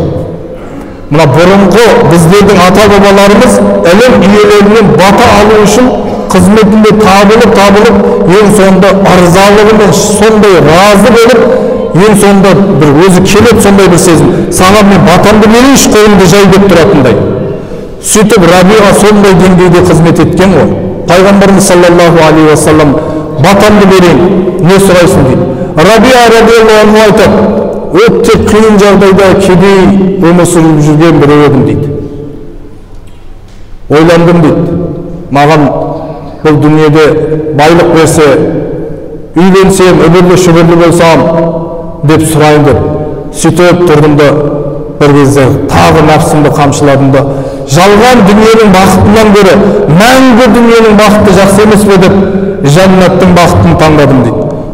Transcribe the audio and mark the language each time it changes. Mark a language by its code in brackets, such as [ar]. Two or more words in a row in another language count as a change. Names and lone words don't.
[kk] Мына бұрынғы біздердің ата-бабаларымыз ілім иелерінен бата алу үшін қызметінде табылып, ең соңында ырзалығымен сондай разы болып, ең соңында бір өзі келіп сондай бір сезім, саған мен батамды берейінші, қолымды жай деп тұратындай. Сөйтіп Рабиға сондай деңгейде қызмет еткен ғой. Пайғамбарымыз [ar] صلى الله عليه وسلم [kk] батамды берейін, не сұрайсың дейді. Рабиа [ar] رضي الله عنه [kk] айтады: өте қиын жағдайда кедей өмір сүріп жүрген біреу едім дейді. Ойландым дейді, маған бұл дүниеде байлық берсе, үйленсем, үбірлі-шүбірлі болсам деп сұрайын деп сөйтіп тұрдым да bir кезде тағы нәпсімді қамшыладым да, жалған дүниенің бақытынан гөрі мәңгі дүниенің бақыты жақсы емес пе деп жәннаттың бақытын таңдадым дейді.